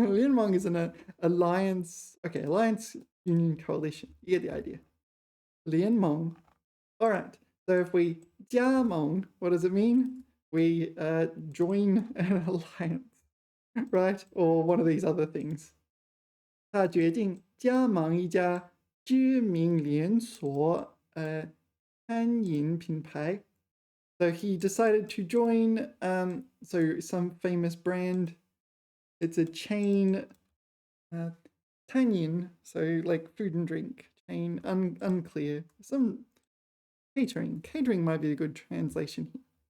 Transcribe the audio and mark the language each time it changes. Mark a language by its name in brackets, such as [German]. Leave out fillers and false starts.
[English] 联盟 is an alliance. Okay, alliance, union, coalition. You get the idea. 联盟.All right. So if we 加盟, what does it mean? We join an alliance, right? Or one of these other things. [Chinese] 他决定加盟一家知名连锁餐饮品牌. [English] So he decided to join so some famous brand. It's a chain, 餐饮, so like food and drink chain, unclear. Some catering might be a good translation here.